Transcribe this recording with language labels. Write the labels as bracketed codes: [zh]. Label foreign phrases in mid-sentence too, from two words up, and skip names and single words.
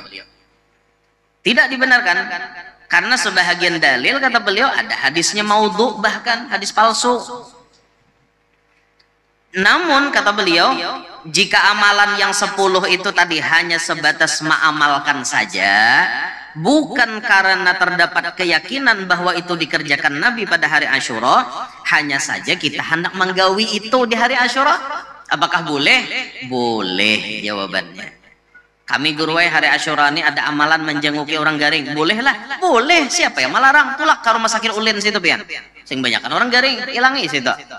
[id] Tidak dibenarkan, karena sebahagian dalil, kata beliau, ada hadisnya maudhu, bahkan hadis palsu. Namun kata beliau, jika amalan yang 10 itu tadi hanya sebatas mengamalkan saja, bukan karena terdapat keyakinan bahwa itu dikerjakan Nabi pada hari Asyura, hanya saja kita hendak menggawi itu di hari Asyura, apakah boleh? Boleh jawabannya. [bjn] Kami guruai hari Asyura ini ada amalan menjenguki orang garing, bolehlah, boleh. [id] Siapa yang melarang? [bjn] Tulak ke rumah sakit ulin situ pian, sing banyak kan orang garing, ilangi situ.